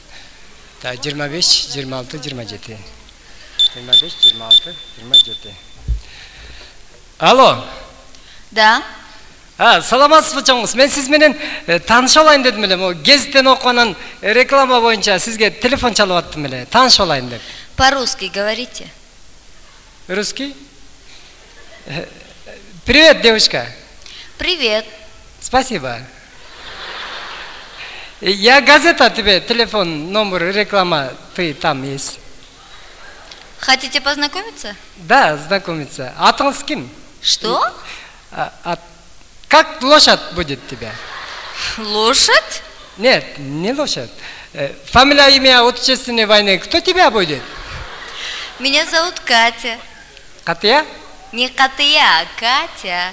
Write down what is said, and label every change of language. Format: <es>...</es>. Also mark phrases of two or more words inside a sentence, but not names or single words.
<ru>25, 26, 27. 25, 26, 27. Алло. Да.</ru> <ky>Саламатсызбы чоңуз? Мен сиз менен тааныша алайын дедим эле. Могу гезиттен окуганан реклама боюнча сизге телефон чалып аттым эле. Тааныша алайын деп.</ky> <ru>По-русски говорите. Русский? Привет, девушка. Привет. Спасибо. Я газета тебе, телефон, номер, реклама, ты там есть. Хотите познакомиться? Да, знакомиться.</ru> <ky>Атыңыз ким?</ky> <ru>Что? Как лошадь будет тебя? Лошадь? Нет, не лошадь. Фамилия, имя, Отечественной войны. Кто тебя будет? Меня зовут Катя. Катя? Не Катя, а Катя.</ru>